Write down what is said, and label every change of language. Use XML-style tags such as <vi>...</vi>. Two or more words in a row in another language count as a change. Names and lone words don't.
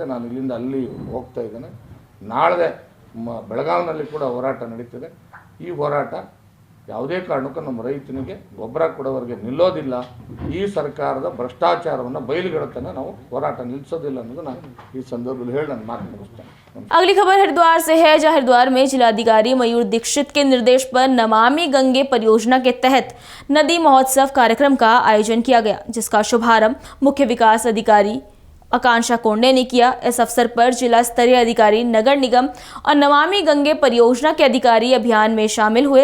<kn>ನಾನು ಇಲ್ಲಿಂದ ಅಲ್ಲಿ ಹೋಗ್ತಾ ಇದ್ದೇನೆ. ನಾಳೆ ಬೆಳಗಾವಿನಲ್ಲಿ ಕೂಡ ಹೋರಾಟ ನಡೀತಿದೆ. ಈ ಹೋರಾಟ ಯಾವುದೇ ಕಾರಣಕ್ಕೂ ನಮ್ಮ ರೈತನಿಗೆ ಗೊಬ್ಬರ ಕೊಡೋವರೆಗೆ ನಿಲ್ಲೋದಿಲ್ಲ. ಈ ಸರ್ಕಾರದ ಭ್ರಷ್ಟಾಚಾರವನ್ನು ಬಯಲಿಗೆಡುತ್ತಾನೆ ನಾವು ಹೋರಾಟ ನಿಲ್ಲಿಸೋದಿಲ್ಲ ಅನ್ನೋದು ನಾನು ಈ ಸಂದರ್ಭದಲ್ಲಿ ಹೇಳಿ ನನ್ನ ಮಾತು ಮುಗಿಸ್ತೇನೆ.</kn> <hi>अगली खबर हरिद्वार से है, जहां हरिद्वार में जिलाधिकारी मयूर दीक्षित के निर्देश पर नमामि गंगे परियोजना के तहत नदी महोत्सव कार्यक्रम का आयोजन किया गया, जिसका शुभारंभ मुख्य विकास अधिकारी आकांक्षा कोंडे ने किया। इस अवसर पर जिला स्तरीय अधिकारी, नगर निगम और नमामि गंगे परियोजना के अधिकारी अभियान में शामिल हुए।</hi>